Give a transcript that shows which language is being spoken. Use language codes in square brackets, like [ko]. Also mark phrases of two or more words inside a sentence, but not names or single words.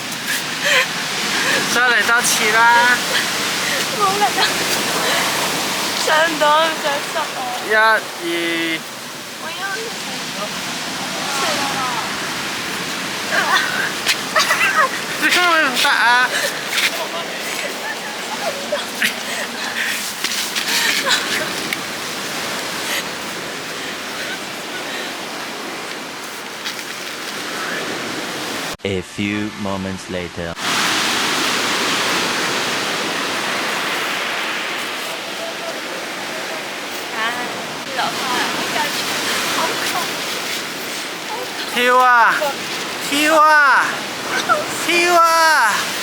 [yue] 再嚟多次啦！冇力啊！上唔到，唔想濕啊！ 1、2，我要死啦！點解會唔得啊 [en] ？A few moments later. [yue] 跳啊！跳啊！跳啊！